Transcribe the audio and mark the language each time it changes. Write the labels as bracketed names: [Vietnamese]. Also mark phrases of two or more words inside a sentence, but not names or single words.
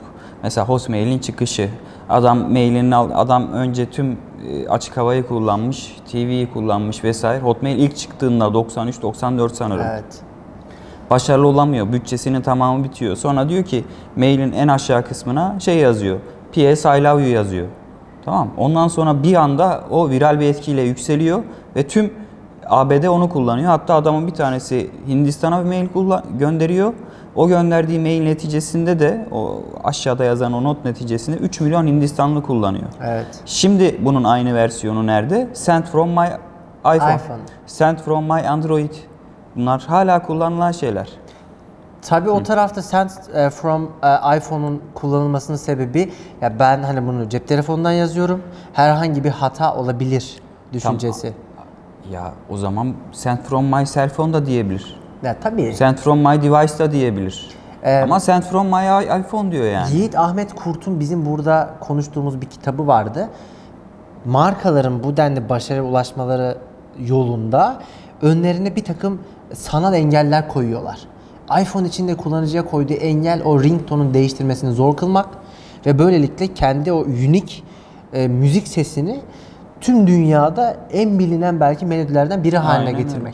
[Turkish] Mesela Hotmail'in çıkışı. Adam önce tüm açık havayı kullanmış, TV'yi kullanmış vesaire. Hotmail ilk çıktığında 93-94 sanırım. Evet. Başarılı olamıyor. Bütçesinin tamamı bitiyor. Sonra diyor ki mailin en aşağı kısmına şey yazıyor. [English] PS I love you [Turkish] yazıyor. Tamam. Ondan sonra bir anda o viral bir etkiyle yükseliyor ve tüm ABD onu kullanıyor. Hatta adamın bir tanesi Hindistan'a bir mail gönderiyor. O gönderdiği mail neticesinde de o aşağıda yazan o not neticesinde 3 milyon Hindistanlı kullanıyor. Evet. Şimdi bunun aynı versiyonu nerede? [English] Send from my iPhone. Send from my Android. [Turkish] Bunlar hala kullanılan şeyler. Tabii o tarafta [English] Send from [Turkish] iPhone'un kullanılmasının sebebi ya ben hani bunu cep telefonundan yazıyorum. Herhangi bir hata olabilir düşüncesi. Ya o zaman [English] Send from my cell phone [Turkish] da diyebilir. Ya tabii. [English] Send from my device [Turkish] da diyebilir. Ama [English] Send from my iPhone [Turkish] diyor yani. Yiğit Ahmet Kurt'un bizim burada konuştuğumuz bir kitabı vardı. Markaların bu denli başarıya ulaşmaları yolunda önlerine bir takım sanal engeller koyuyorlar. iPhone içinde kullanıcıya koyduğu engel o ringtone'un değiştirmesini zor kılmak ve böylelikle kendi o unik müzik sesini tüm dünyada en bilinen belki melodilerden biri haline getirmek.